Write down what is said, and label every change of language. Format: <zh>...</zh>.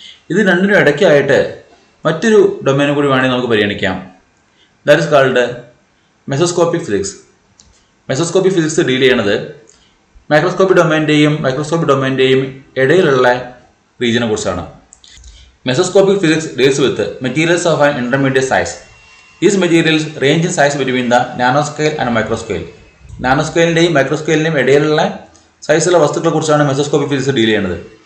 <ml>ഇത് രണ്ടിനും ഇടയ്ക്കായിട്ട് മറ്റൊരു ഡൊമൈനും കൂടി വേണമെങ്കിൽ നമുക്ക് പരിഗണിക്കാം.</ml> <en>That is called mesoscopic physics.</en> <ml>Mesoscopic physics deal ചെയ്യണത് മൈക്രോസ്കോപ്പി ഡൊമൈൻ്റെയും ഇടയിലുള്ള റീജിയനെ കുറിച്ചാണ്.</ml> <en>Mesoscopic physics deals with materials of an intermediate size. These materials range in size between the nanoscale and microscale.</en> <ml>നാനോസ്കെയിലിൻ്റെയും മൈക്രോസ്കെയിലിൻ്റെയും ഇടയിലുള്ള സൈസുള്ള വസ്തുക്കളെ കുറിച്ചാണ് മെസോസ്കോപ്പിക് ഫിസിക്സ് ഡീൽ ചെയ്യുന്നത്.</ml>